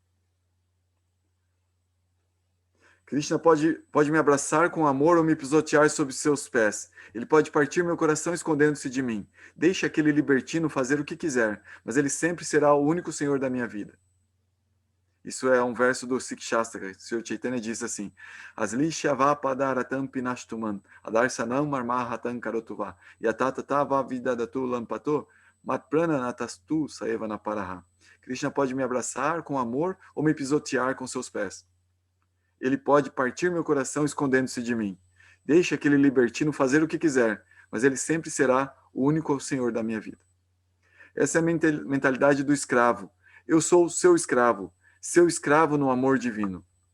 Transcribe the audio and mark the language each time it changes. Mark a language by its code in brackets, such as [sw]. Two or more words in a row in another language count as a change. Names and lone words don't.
[pt] Krishna pode me abraçar com amor ou me pisotear sob seus pés. Ele pode partir meu coração escondendo-se de mim. Deixe aquele libertino fazer o que quiser, mas ele sempre será o único Senhor da minha vida. Isso é um verso do Sikh Shastra. O Sr. Chaitanya diz assim: [sa] आश्लिष्यवपदरतम् पिनष्टुमन्, अदर्शनम् मर्महतम् करोतुव, यततटव विददतु लम्पटो, मत्प्राण नाटस्तु सएवन परह. [pt] Krishna pode me abraçar com amor ou me pisotear com seus pés. Ele pode partir meu coração escondendo-se de mim. Deixe aquele libertino fazer o que quiser, mas ele sempre será o único Senhor da minha vida. Essa é a mentalidade do escravo. Eu sou o seu escravo no amor divino.